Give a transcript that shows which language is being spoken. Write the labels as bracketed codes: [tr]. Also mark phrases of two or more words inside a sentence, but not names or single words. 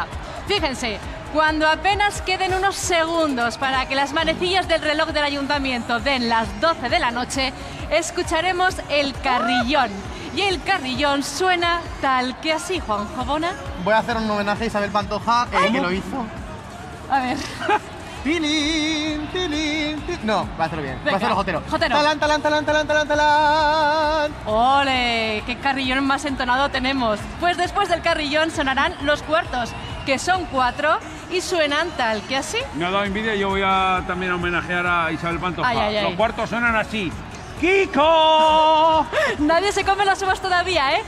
[es] Fíjense, cuando apenas queden unos segundos para que las manecillas del reloj del ayuntamiento den las 12 de la noche, escucharemos el carrillón. Y el carrillón suena tal que así, Juanjo Bona. Voy a hacer un homenaje a Isabel Pantoja, que lo hizo. A ver. Tilín, tilín, tilín. No, va a hacerlo bien. Va a hacerlo jotero. Jotero. Talán, talán, talán, talán, talán, talán. ¡Ole! ¡Qué carrillón más entonado tenemos! Pues después del carrillón sonarán los cuartos, que son 4 y suenan tal que así. Me ha dado envidia y yo voy a también homenajear a Isabel Pantoja. Ay. Los cuartos suenan así. ¡Kiko! Nadie se come las uvas todavía, ¿eh?